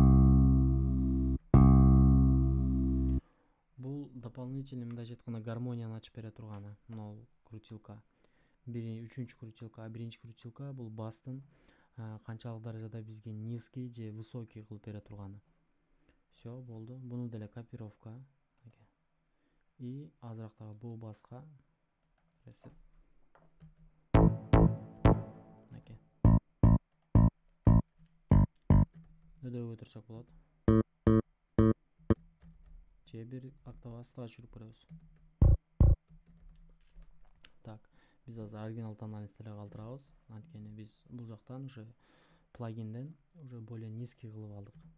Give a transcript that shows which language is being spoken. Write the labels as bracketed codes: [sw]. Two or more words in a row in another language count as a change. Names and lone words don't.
[ky] Бул дополнительный, мындайча айтканда, гармонияны ачып бере турганы. Могул крутилка. Үчүнчү крутилка, биринчи крутилка бул бастын канчалык даражада бизге низкий же высокий кылып бере турганы. Все, болду. Буну деле копировка. И азырактагы Bo Bass'ка ресет. Окей. Өдөө көтөрсөк болот. Же бир октава астыга түшүрүп көрөбүз. Так, биз азыр [ru] оригинал тональность [ky] эле калтырабыз. Анткени биз бул жактан уже плагинден уже [ru] более низкий [ky] кылып алдык.